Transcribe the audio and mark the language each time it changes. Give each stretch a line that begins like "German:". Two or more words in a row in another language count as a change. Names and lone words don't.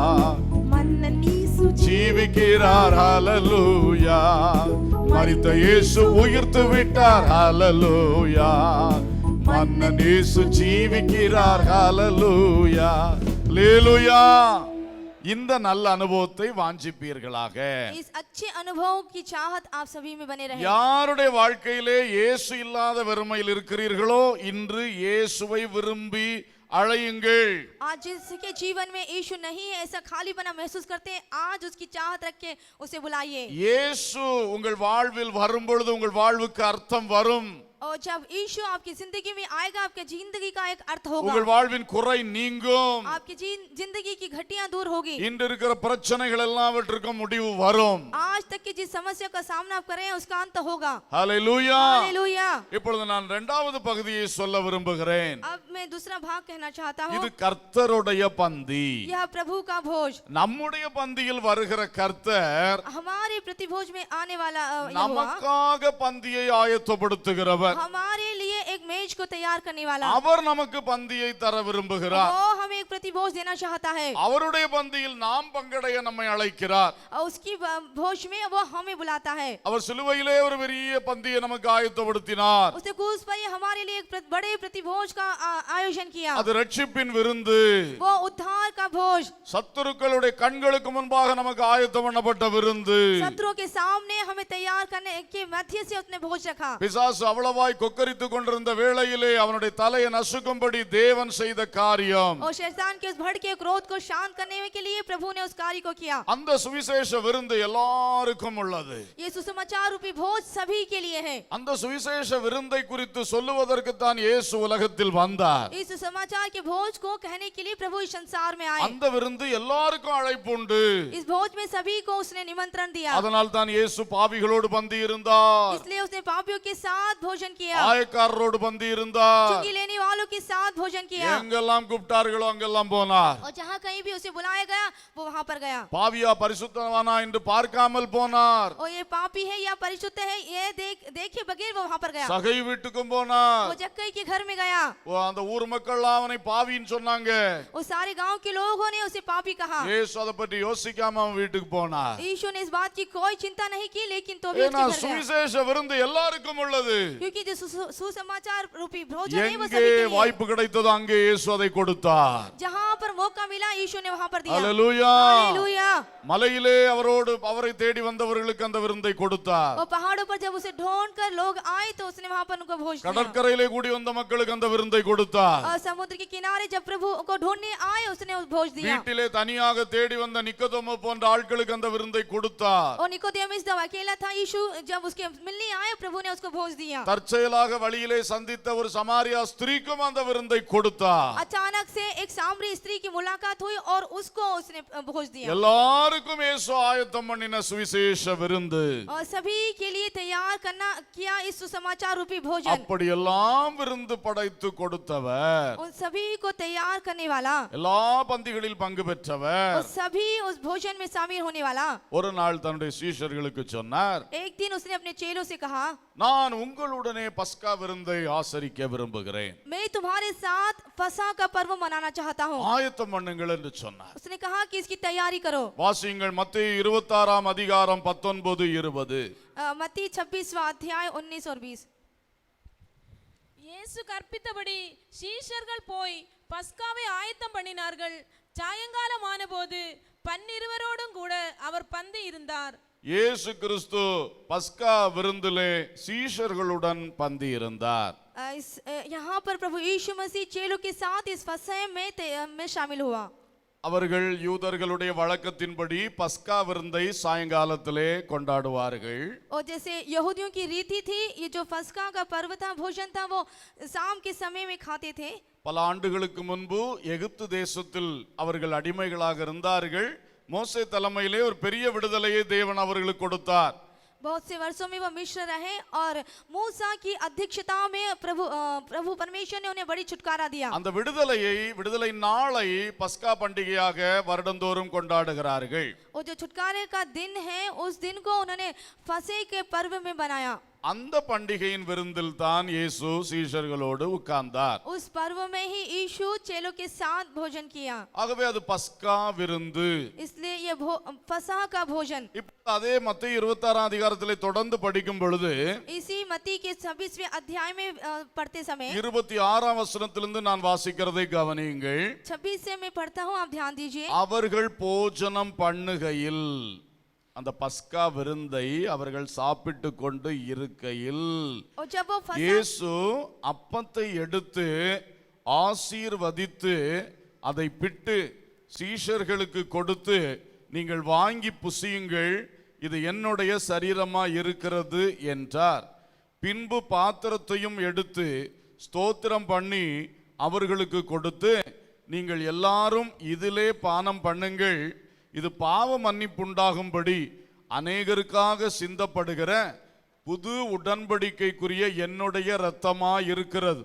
Tamil: ஜீவிக்கிறார். ஹalleluya. மரித்த இயேசு உயிர்த்து விட்டார். ஹalleluya. மன்னன் இயேசு ஜீவிக்கிறார். ஹalleluya. அல்லேலூயா. இந்த நல்ல அனுபவத்தை வாஞ்சிப்பீர்களாக.
Hindi: इस अच्छे अनुभव की चाहत आप सभी में बने रहे।
Tamil: யாருடைய வாழ்க்கையிலே இயேசு இல்லாத வெறுமையில் இருக்கிறீர்களோ, இன்று இயேசுவை விரும்பி அழையுங்கள்.
Hindi: आज जिसके जीवन में यीशु नहीं है, ऐसा खालीपना महसूस करते हैं, आज उसकी चाहत रख के उसे बुलाइए।
Tamil: இயேசு உங்கள் வாழ்வில் வரும் பொழுது உங்கள் வாழ்வுக்கு அர்த்தம் வரும்.
Hindi: और जब यीशु आपकी जिंदगी में आएगा, आपके जिंदगी का एक अर्थ होगा।
Tamil: உங்கள் வாழ்வின் குறை நீங்கும்.
Hindi: आपकी जिंदगी की घटियां दूर होगी।
Tamil: இன்று இருக்கிற பிரச்சனைகள் எல்லாவற்றுக்கும் முடிவு வரும்.
Hindi: आज तक की जिस समस्या का सामना आप कर रहे हैं उसका अंत होगा।
Tamil: ஹalleluya.
Hindi: हालेलूया।
Tamil: இப்பொழுது நான் இரண்டாவது பகுதியை சொல்ல விரும்புகிறேன்.
Hindi: अब मैं दूसरा भाग कहना चाहता हूँ।
Tamil: இது கர்த்தருடைய பந்தி.
Hindi: यह प्रभु का भोज।
Tamil: நம்முடைய பந்தியில் வருகிற கர்த்தர்
Hindi: हमारे प्रतिभोज में आने वाला यहोवा
Tamil: நமக்காக பந்தியை ஆயத்தப்படுத்துகிறவர்.
Hindi: हमारे लिए एक मेज को तैयार करने वाला।
Tamil: அவர் நமக்கு பந்தியை தர விரும்புகிறார்.
Hindi: वो हमें एक प्रतिभोज देना चाहता है।
Tamil: அவருடைய பந்தியில் நாம் பங்கடைய நம்மை அழைக்கிறார்.
Hindi: और उसकी भोज में वो हमें बुलाता है।
Tamil: அவர் சிலுவையிலே ஒரு பெரிய பந்தியை நமக்கு ஆயத்தப்படுத்தினார்.
Hindi: उसने क्रूस पर हमारे लिए एक बड़े प्रतिभोज का आयोजन किया।
Tamil: அது ரட்சிப்பின் விருந்து.
Hindi: वो उद्धार का भोज।
Tamil: சத்துருக்களுடைய கண்களுக்கு முன்பாக நமக்கு ஆயத்தம் பண்ணப்பட்ட விருந்து.
Hindi: शत्रुओं के सामने हमें तैयार करने के मध्य से उसने भोज रखा।
Tamil: பிசாசு அவ்வளவாய் கொக்கரித்துக் கொண்டிருந்த வேளையிலே அவனுடைய தலையை நசுக்கும்படி தேவன் செய்த காரியம்.
Hindi: और शैतान के उस भड़के क्रोध को शांत करने के लिए प्रभु ने उस कार्य को किया।
Tamil: அந்த சுவிசேஷ விருந்து எல்லாருக்கும் உள்ளது.
Hindi: ये सुसमाचार रूपी भोज सभी के लिए है।
Tamil: அந்த சுவிசேஷ விருந்தை குறித்து சொல்லுவதற்கு தான் இயேசு உலகத்தில் வந்தார்.
Hindi: इस सुसमाचार के भोज को कहने के लिए प्रभु इस संसार में आए।
Tamil: அந்த விருந்து எல்லாருக்கும் அழைப்பு உண்டு.
Hindi: इस भोज में सभी को उसने निमंत्रण दिया।
Tamil: அதனால் தான் இயேசு பாவிகளோடு பந்தி இருந்தார்.
Hindi: इसलिए उसने पापियों के साथ भोजन किया।
Tamil: ஆயக்காரரோடு பந்தி இருந்தார்.
Hindi: चुंगी लेने वालों के साथ भोजन किया।
Tamil: எங்கெல்லாம் கூப்பிட்டார்களோ அங்கெல்லாம் போனார்.
Hindi: और जहाँ कहीं भी उसे बुलाया गया वो वहाँ पर गया।
Tamil: பாவியா பரிசுத்தவானா என்று பார்க்காமல் போனார். போனார்,
Hindi: और ये पापी है या परिशुद्ध है ये देखे बगैर वो वहां पर गया।
Tamil: சகை வீட்டுக்கும் போனார்.
Hindi: वो जक्कई के घर में गया।
Tamil: அந்த ஊர் மக்கள் அவனை பாவின்னு சொன்னாங்க.
Hindi: उस सारे गांव के लोगों ने उसे पापी कहा।
Tamil: இயேசு அதை பற்றி யோசிக்காம அவன் வீட்டுக்கு போனார்.
Hindi: यीशु ने इस बात की कोई चिंता नहीं की, लेकिन तो भी उसके
Tamil: ஏன்னா
Hindi: घर गया।
Tamil: சுவிசேஷ விருந்து எல்லாருக்கும் உள்ளது.
Hindi: क्योंकि जो सुसमाचार रूपी भोजन है वो
Tamil: எங்கே
Hindi: सभी के लिए।
Tamil: வாய்ப்பு கிடைத்ததோ அங்கே இயேசு அதை கொடுத்தார்.
Hindi: जहां पर मौका मिला यीशु ने वहां पर दिया।
Tamil: ஹல்லேலூயா.
Hindi: हालेलुया।
Tamil: மலையிலே அவரை தேடி வந்தவர்களுக்கு அந்த விருந்தை கொடுத்தார்.
Hindi: और पहाड़ों पर जब उसे ढूंढकर लोग आए तो उसने वहां पर उनको भोज दिया।
Tamil: கடற்கரையிலே கூடி வந்த மக்களுக்கு அந்த விருந்தை கொடுத்தார்.
Hindi: और समुद्र के किनारे जब प्रभु को ढूंढने आए उसने भोज दिया।
Tamil: வீட்டிலே தனியாக தேடி வந்த நிக்கோதேமு போன்ற ஆட்களுக்கு அந்த விருந்தை கொடுத்தார்.
Hindi: और निकोदेमुस जब अकेला था यीशु जब उसके मिलने आए प्रभु ने उसको भोज दिया।
Tamil: தற்செயலாக வழியிலே சந்தித்த ஒரு சமாரியா ஸ்திரீக்கும் அந்த விருந்தை கொடுத்தார்.
Hindi: अचानक से एक सामरी स्त्री की मुलाकात हुई और उसको उसने भोज दिया।
Tamil: எல்லாருக்கும் இயேசு ஆயத்தம் பண்ணின சுவிசேஷ விருந்து.
Hindi: और सभी के लिए तैयार करना किया इस सुसमाचार रूपी भोजन।
Tamil: அப்படி எல்லாம் விருந்து படைத்து கொடுத்தவர்,
Hindi: उन सभी को तैयार करने वाला,
Tamil: எல்லா பந்திகளில் பங்கு பெற்றவர்,
Hindi: और सभी उस भोजन में शामिल होने वाला।
Tamil: ஒரு நாள் தன்னுடைய சீஷர்களுக்கு சொன்னார்,
Hindi: एक दिन उसने अपने चेलों से कहा,
Tamil: நான் உங்களுடனே பஸ்கா விருந்தை ஆசரிக்க விரும்புகிறேன்,
Hindi: मैं तुम्हारे साथ फसह का पर्व मनाना चाहता हूँ।
Tamil: ஆயத்தம் பண்ணுங்கள் என்று சொன்னார்.
Hindi: उसने कहा कि इसकी तैयारी करो।
Tamil: வாசியுங்கள் மத்தேயு 26 அதிகாரம் 19-20.
Hindi: मत्ती 26वां अध्याय 19 और 20।
Tamil: இயேசு கற்பித்தபடி சீஷர்கள் போய் பஸ்காவை ஆயத்தம் பண்ணினார்கள். சாயங்காலமான போது 12 கூட அவர் பந்தி இருந்தார். இயேசு கிறிஸ்து பஸ்கா விருந்திலே சீஷர்களுடன் பந்தி இருந்தார்.
Hindi: यहाँ पर प्रभु यीशु मसीह चेलों के साथ इस फसह में शामिल हुआ।
Tamil: அவர்கள் யூதர்களுடைய வழக்கத்தின்படி பஸ்கா விருந்தை சாயங்காலத்திலே கொண்டாடுவார்கள்.
Hindi: और जैसे यहूदियों की रीति थी ये जो फसका का पर्व था भोजन था वो शाम के समय में खाते थे।
Tamil: பல ஆண்டுகளுக்கு முன்பு எகிப்து தேசத்தில் அவர்கள் அடிமைகளாக இருந்தார்கள். மோசே தலைமையிலே ஒரு பெரிய விடுதலையை தேவன் அவர்களுக்கு கொடுத்தார்.
Hindi: बहुत से वर्षों में वो मिस्र रहे और मूसा की अध्यक्षता में प्रभु परमेश्वर ने उन्हें बड़ी छुटकारा दिया।
Tamil: அந்த விடுதலை நாளை பஸ்கா பண்டிகையாக வருடந்தோறும் கொண்டாடுகிறார்கள்.
Hindi: और जो छुटकारे का दिन है उस दिन को उन्होंने फसह के पर्व में बनाया।
Tamil: அந்த பண்டிகையின் விருந்தில் தான் இயேசு சீஷர்களோடு உட்கார்ந்தார்.
Hindi: उस पर्व में ही यीशु चेलों के साथ भोजन किया।
Tamil: ஆகவே அது பஸ்கா விருந்து.
Hindi: इसलिए ये फसह का भोजन।
Tamil: இப்போ அதே மத்தேயு 26 அதிகாரத்திலே தொடர்ந்து படிக்கும் பொழுது
Hindi: इसी मत्ती के 26वें अध्याय में पढ़ते समय
Tamil: 26ஆம் வசனத்திலிருந்து நான் வாசிக்கிறதை கவனியுங்கள்.
Hindi: 26 से मैं पढ़ता हूँ, आप ध्यान दीजिए।
Tamil: அவர்கள் போஜனம் பண்ணுகையில், அந்த பஸ்கா விருந்தை அவர்கள் சாப்பிட்டு கொண்டு இருக்கையில்
Hindi: और जब वो फसह
Tamil: இயேசு அப்பத்தை எடுத்து ஆசீர்வதித்து அதை பிட்டு சீஷர்களுக்கு கொடுத்து, நீங்கள் வாங்கி புசியுங்கள், இது என்னுடைய சரீரமா இருக்கிறது என்றார். பின்பு பாத்திரத்தையும் எடுத்து ஸ்தோத்திரம் பண்ணி அவர்களுக்கு கொடுத்து, நீங்கள் எல்லாரும் இதிலே பானம் பண்ணுங்கள், இது பாவ மன்னிப்புண்டாகும்படி அநேகருக்காக சிந்தப்படுகிற புது உடன்படிக்கைக்குரிய என்னுடைய இரத்தமா இருக்கிறது.